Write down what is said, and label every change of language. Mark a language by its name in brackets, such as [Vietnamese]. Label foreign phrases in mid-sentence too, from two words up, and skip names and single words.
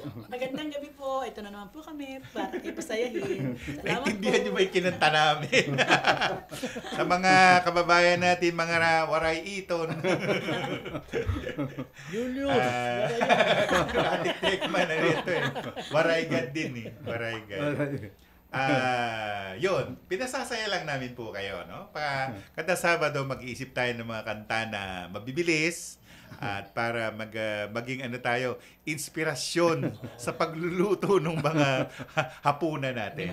[Filipino] Magandang gabi po. Ito na naman po kami para ipasayahin. Salamat Naintindihan po. niyo ba yung kinanta namin? Sa mga kababayan natin, mga waray iton. Julius, Katik-tikman na rito eh. [Waray] Waray gad din eh. Waray gad. [Filipino] Yun, pinasasaya lang namin po kayo, no? Kada Sabado mag-iisip tayo ng mga kanta na mabibilis at para maging inspirasyon sa pagluluto ng mga hapunan natin.